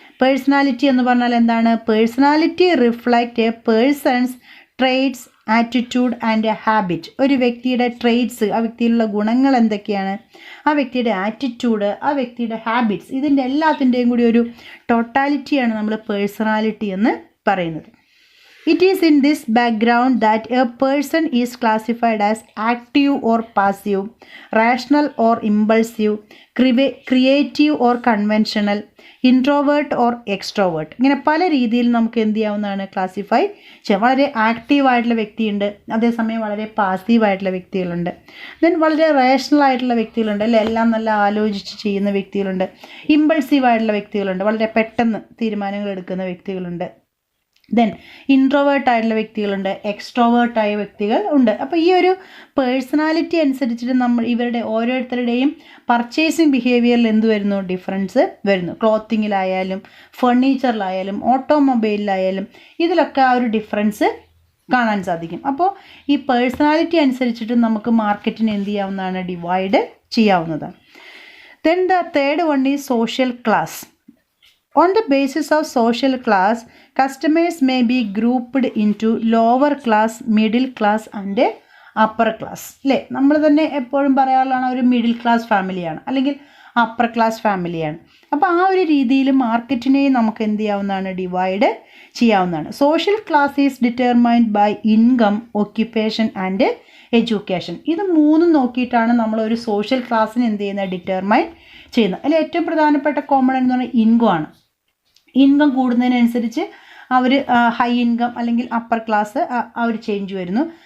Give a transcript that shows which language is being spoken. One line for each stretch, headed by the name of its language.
Malayalam: Personality എന്ന് പറഞ്ഞാൽ എന്താണ്,
English: Personality reflect a person's traits, attitude and habit.
Malayalam: ഒരു വ്യക്തിയുടെ ട്രേറ്റ്സ്, ആ വ്യക്തിയിലുള്ള ഗുണങ്ങൾ എന്തൊക്കെയാണ്, ആ വ്യക്തിയുടെ ആറ്റിറ്റ്യൂഡ്, ആ വ്യക്തിയുടെ ഹാബിറ്റ്സ്, ഇതിൻ്റെ എല്ലാത്തിൻ്റെയും കൂടി ഒരു ടോട്ടാലിറ്റിയാണ് നമ്മൾ പേഴ്സണാലിറ്റി എന്ന് പറയുന്നത്.
English: It is in this background that a person is classified as active or passive, rational or impulsive, creative or conventional, introvert or extrovert.
Malayalam: ഇങ്ങനെ പല രീതിയിൽ നമുക്ക് എന്ത് ചെയ്യാവുന്നതാണ്, ക്ലാസിഫൈ ചെയ്യാം. വളരെ ആക്റ്റീവായിട്ടുള്ള വ്യക്തിയുണ്ട്, അതേസമയം വളരെ പാസീവായിട്ടുള്ള വ്യക്തികളുണ്ട്. ദെൻ വളരെ റേഷണൽ ആയിട്ടുള്ള വ്യക്തികളുണ്ട്, അല്ലെ, എല്ലാം നല്ല ആലോചിച്ച് ചെയ്യുന്ന വ്യക്തികളുണ്ട്. ഇമ്പൾസീവായിട്ടുള്ള വ്യക്തികളുണ്ട്, വളരെ പെട്ടെന്ന് തീരുമാനങ്ങൾ എടുക്കുന്ന വ്യക്തികളുണ്ട്. ദെൻ ഇൻട്രോവേർട്ടായിട്ടുള്ള വ്യക്തികളുണ്ട്, എക്സ്ട്രോവേർട്ടായ വ്യക്തികൾ ഉണ്ട്. അപ്പോൾ ഈ ഒരു പേഴ്സണാലിറ്റി അനുസരിച്ചിട്ട് നമ്മൾ ഇവരുടെ ഓരോരുത്തരുടെയും പർച്ചേസിങ് ബിഹേവിയറിൽ എന്ത് വരുന്നു, ഡിഫറൻസ് വരുന്നു. ക്ലോത്തിങ്ങിലായാലും ഫർണിച്ചറിലായാലും ഓട്ടോമൊബൈലിലായാലും ഇതിലൊക്കെ ആ ഒരു ഡിഫറൻസ് കാണാൻ സാധിക്കും. അപ്പോൾ ഈ പേഴ്സണാലിറ്റി അനുസരിച്ചിട്ട് നമുക്ക് മാർക്കറ്റിനെ എന്ത് ചെയ്യാവുന്നതാണ്, ഡിവൈഡ് ചെയ്യാവുന്നതാണ്.
English: Then the third one is social class. On the basis of social class, customers may be grouped into lower class, middle class and upper class.
Malayalam: അല്ലേ, നമ്മൾ തന്നെ എപ്പോഴും പറയാറുള്ളതാണ് ഒരു മിഡിൽ ക്ലാസ് ഫാമിലിയാണ്, അല്ലെങ്കിൽ അപ്പർ ക്ലാസ് ഫാമിലിയാണ്. അപ്പോൾ ആ ഒരു രീതിയിൽ മാർക്കറ്റിനെയും നമുക്ക് എന്ത് ചെയ്യാവുന്നതാണ്, ഡിവൈഡ് ചെയ്യാവുന്നതാണ്.
English: Social class is determined by income, occupation and education.
Malayalam: ഇത് മൂന്നും നോക്കിയിട്ടാണ് നമ്മൾ ഒരു സോഷ്യൽ ക്ലാസ്സിന് എന്ത് ചെയ്യുന്നത്, ഡിറ്റർമൈൻ ചെയ്യുന്നത്. അതിൽ ഏറ്റവും പ്രധാനപ്പെട്ട കോമൺ എന്ന് പറഞ്ഞാൽ ഇൻകം ആണ്. ഇൻകം കൂടുന്നതിനനുസരിച്ച് അവർ ഹൈ ഇൻകം അല്ലെങ്കിൽ അപ്പർ ക്ലാസ് ആ ഒരു ചേഞ്ച് വരുന്നു.